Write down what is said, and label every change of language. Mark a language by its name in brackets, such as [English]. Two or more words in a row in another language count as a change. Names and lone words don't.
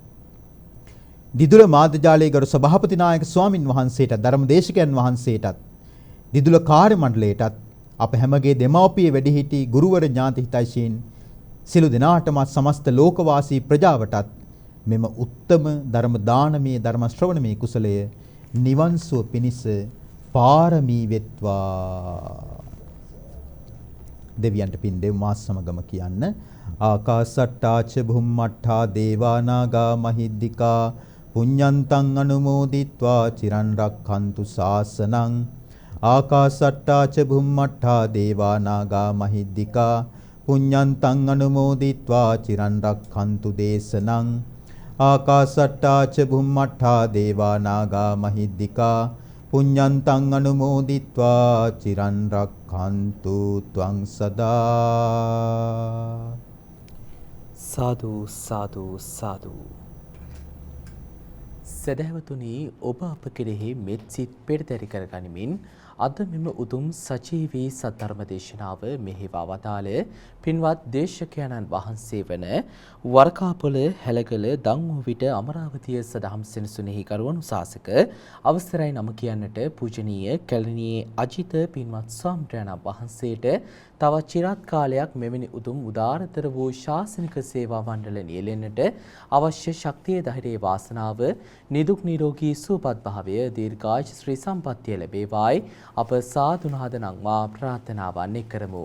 [Sinhala] දිදුල මාධ්‍යාලයේ ගරු සභාපති නායක ස්වාමින් වහන්සේට, ධර්මදේශකයන් වහන්සේටත්, දිදුල කාර්ය මණ්ඩලයටත්, අප හැමගේ දෙමව්පිය වැඩිහිටි ගුරුවර ඥාති හිතයිශීන් සිළු දෙනාටම සමස්ත ලෝකවාසී ප්‍රජාවටත් මෙම උත්තම ධර්ම දානමේ, ධර්ම ශ්‍රවණමේ කුසලය නිවන් සුව පිණිස පාරමී වෙත්වා. දෙවියන්ට පින් දෙව් මාස් සමගම කියන්න. [Pali] ආකාසට්ටා ච භුම්මට්ඨා දේවා නාග මහිද්దికා පුඤ්ඤන්තං අනුමෝදිත්වා චිරන් රක්ඛන්තු ශාසනං. ආකාසට්ටා ච භුම්මට්ඨා දේවා නාග මහිද්దికා පුඤ්ඤන්තං අනුමෝදිත්වා චිරන් රක්ඛන්තු දේශනං. ආකාසට්ටා ච භුම්මට්ඨා දේවා නාග මහිද්దికා පුඤ්ඤන්තං අනුමෝදිත්වා චිරන් රක්ඛන්තු ත්වං සදා. [Sinhala] සාදු සාදු සාදු. සදහවතුනි, ඔබ අප කෙරෙහි මෙත් සිත් පෙරදරි කරගනිමින් අද මෙම උතුම් සජීවී සද්ධර්ම දේශනාව මෙහෙවා වදාළ පින්වත් දේශකයන්න් වහන්සේ වන වරකාපොළ හැලගල දංවවිට අමරාවතිය සදහම් සෙනසුනේහි කරුවණු ශාසක අවසරයි නම කියන්නට පූජනීය කැලණියේ අජිත පින්වත් ස්වාමීන් වහන්සේට තවත් চিරාත් කාලයක් මෙවැනි උතුම් උදාරතර වූ ශාසනික සේවා මණ්ඩල නියැලෙන්නට අවශ්‍ය ශක්තිය, ධෛර්යය, වාසනාව, නිදුක් නිරෝගී සුවපත් භාවය, දීර්ඝායු ශ්‍රී සම්පන්නිය ලැබේවායි අප සාදු නාද නංවා ප්‍රාර්ථනාවන් කරමු.